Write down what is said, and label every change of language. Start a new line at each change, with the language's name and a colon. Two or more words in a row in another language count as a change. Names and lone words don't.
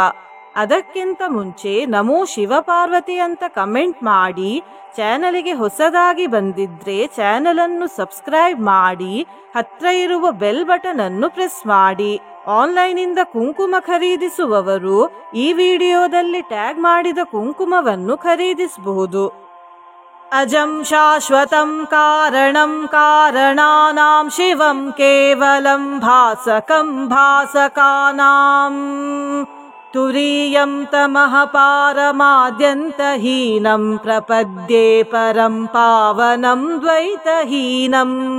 Kannada: ಅದಕ್ಕಿಂತ ಮುಂಚೆ ನಮೋ ಶಿವಪಾರ್ವತಿ ಅಂತ ಕಮೆಂಟ್ ಮಾಡಿ, ಚಾನಲಿಗೆ ಹೊಸದಾಗಿ ಬಂದಿದ್ರೆ ಚಾನಲ್ ಅನ್ನು ಸಬ್ಸ್ಕ್ರೈಬ್ ಮಾಡಿ, ಹತ್ರ ಇರುವ
English: bell button
Kannada: ಅನ್ನು ಪ್ರೆಸ್ ಮಾಡಿ. ಆನ್ಲೈನಿಂದ ಕುಂಕುಮ ಖರೀದಿಸುವವರು ಈ ವಿಡಿಯೋದಲ್ಲಿ ಟ್ಯಾಗ್ ಮಾಡಿದ ಕುಂಕುಮವನ್ನು ಖರೀದಿಸಬಹುದು.
Sanskrit: ಅಜಂ ಶಾಶ್ವತಂ ಕಾರಣಂ ಕಾರಣಾನಾಂ ಶಿವಂ ಕೇವಲಂ ಭಾಸಕಂ ಭಾಸಕಾನಾಂ ತುರೀಯಂ ತಮಃ ಪಾರಮಾದ್ಯಂತಹೀನಂ ಪ್ರಪದ್ಯೆ ಪರಂ ಪಾವನಂ ದ್ವೈತಹೀನಂ.